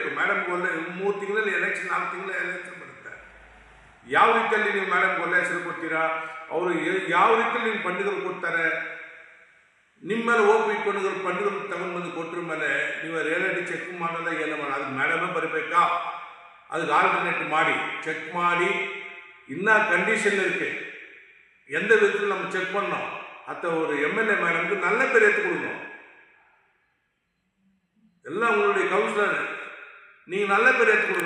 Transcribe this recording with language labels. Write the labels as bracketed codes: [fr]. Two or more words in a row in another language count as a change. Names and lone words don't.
[kn] ಮೇಡಮ್ಗೆ ಒಳ್ಳೆ 3 ತಿಂಗಳಲ್ಲಿ ಎಲೆಕ್ಷನ್, 4 ತಿಂಗಳ ಎಲೆಕ್ಷನ್ ಬರುತ್ತೆ. ಯಾವ ರೀತಿಯಲ್ಲಿ ನೀವು ಮೇಡಮ್ಗೆ ಒಳ್ಳೆ ಹೆಸರು ಕೊಡ್ತೀರಾ? ಅವರು ಯಾವ ರೀತಿಯಲ್ಲಿ ನೀವು ಫಂಡ್ಗಳು ಕೊಡ್ತಾರೆ? ನಿಮ್ಮ ಮೇಲೆ ಹೋಗಿ ಇಟ್ಕೊಂಡು ಫಂಡ್ಗಳು ತಗೊಂಡು ಬಂದು ಕೊಟ್ಟರ ಮೇಲೆ ನೀವು [en] reality check [kn] ಮಾಡಲ್ಲ, ಏನು ಮಾಡಲ್ಲ. ಅದಕ್ಕೆ ಮೇಡಮೇ ಬರಬೇಕಾ? [ta] அதுக்கு ஆல்டர்னேட் ಮಾಡಿ செக் ಮಾಡಿ இன்னும் கண்டிஷன் இருக்குது. எந்த விதத்தில் நம்ம செக் பண்ணோம், அத்த ஒரு MLA மேடமுக்கு நல்ல பேர் எடுத்து கொடுக்கணும். எல்லாம் உங்களுடைய கவுன்சிலர், நீங்கள் நல்ல பேர் எடுத்து கொடுங்க.